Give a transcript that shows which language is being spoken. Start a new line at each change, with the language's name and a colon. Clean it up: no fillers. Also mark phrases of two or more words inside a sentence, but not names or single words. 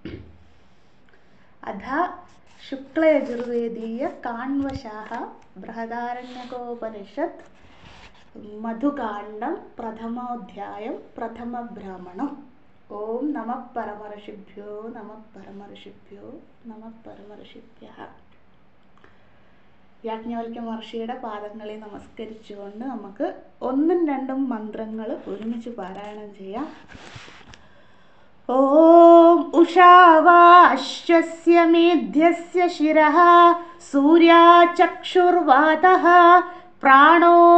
Sanskrit: अथ शुक्लयजुर्वेदीय काण्वशाः बृहदारण्यकोपनिषत् मधुकाण्डं प्रथमोऽध्यायं प्रथमब्राह्मणम्। ॐ नमः परमऋषिभ्यो नमः परमऋषिभ्यो नमः परमऋषिभ्यः।
Malayalam: യാജ്ഞവൽക്യ മഹർഷിയുടെ പാദങ്ങളെ നമസ്കരിച്ചുകൊണ്ട് നമുക്ക് ഒന്നും രണ്ടും മന്ത്രങ്ങൾ ഒരുമിച്ച് പാരായണം ചെയ്യാം.
Sanskrit: ഓം ഉഷാവാശ്വസ്യ മേധ്യസ്യ ശിരഃ സൂര്യാചക്ഷുർവാതഃ പ്രാണോ